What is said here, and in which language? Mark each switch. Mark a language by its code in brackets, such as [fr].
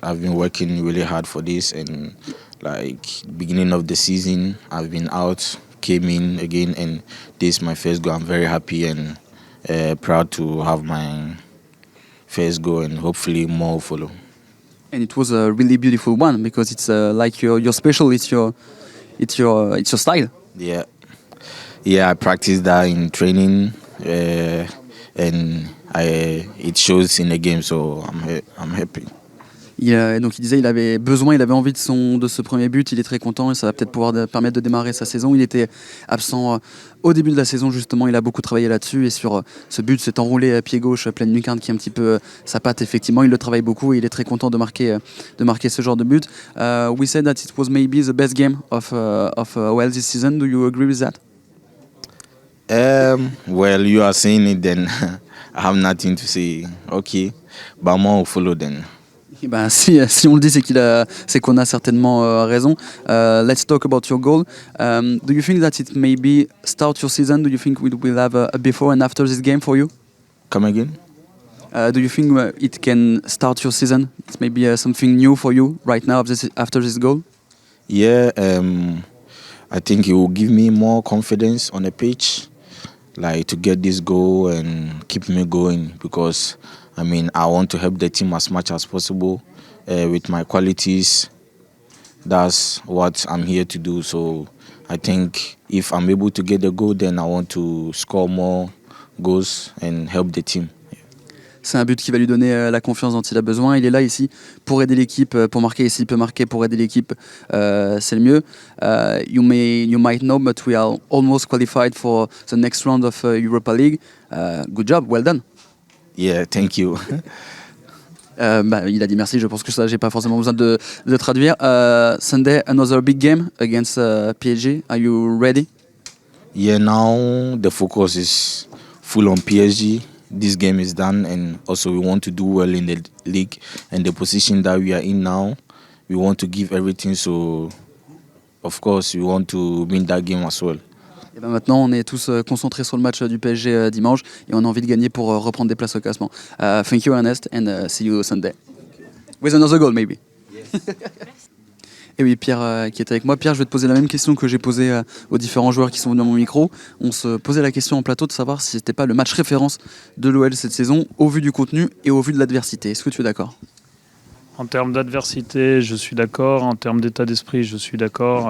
[en] I've been working really hard for this, and like beginning of the season, I've been out, came in again, and this is my first goal. I'm very happy and proud to have my first goal, and hopefully more will follow. And it was a really beautiful one because it's like your special. It's your style. Yeah, yeah. I practiced that in training, and it shows in the game. So I'm happy. [fr] Donc il disait il avait besoin, il avait envie de ce premier but, il est très content et ça va peut-être pouvoir permettre de démarrer sa saison. Il était absent au début de la saison justement, il a beaucoup travaillé là-dessus et sur ce but, cet enroulé à pied gauche, pleine lucarne qui est un petit peu sa patte effectivement, il le travaille beaucoup et il est très content de marquer ce genre de but. [en] We said that it was maybe the best game of Wales this season. Do you agree with that? Well, you are saying it then. I have nothing to say. Okay, but more will follow then. [fr] Eh ben, si on le dit, c'est qu'on a certainement raison. [en] Let's talk about your goal. Do you think that it maybe start your season? Do you think we will have a before and after this game for you? Come again? Do you think it can start your season? It's maybe something new for you right now after this goal? Yeah, I think it will give me more confidence on the pitch, like to get this goal and keep me going because I mean I want to help the team as much as possible with my qualities. That's what I'm here to do. So I think if I'm able to get the goal, then I want to score more goals and help the team. [fr] C'est un but qui va lui donner la confiance dont il a besoin. Il est là ici pour aider l'équipe, pour marquer. Et s'il peut marquer pour aider l'équipe, c'est le mieux. [en] You might know, but we are almost qualified for the next round of Europa League. Good job, well done. Yeah, thank you. [fr] Il a dit merci, je pense que ça, j'ai pas forcément besoin de traduire. [en] Sunday, another big game against PSG. Are you ready? Yeah, now the focus is full on PSG. This game is done, and also we want to do well in the league and the position that we are in now. We want to give everything, so of course we want to win that game as well. [fr] Et ben maintenant, on est tous concentrés sur le match du PSG dimanche et on a envie de gagner pour reprendre des places au classement. [en] Thank you, Ernest, and see you Sunday. With another goal, maybe. [fr] Et oui, Pierre qui est avec moi. Pierre, je vais te poser la même question que j'ai posée aux différents joueurs qui sont venus à mon micro. On se posait la question en plateau de savoir si c'était pas le match référence de l'OL cette saison, au vu du contenu et au vu de l'adversité. Est-ce que tu es d'accord ? En termes d'adversité, je suis d'accord. En termes d'état d'esprit, je suis d'accord.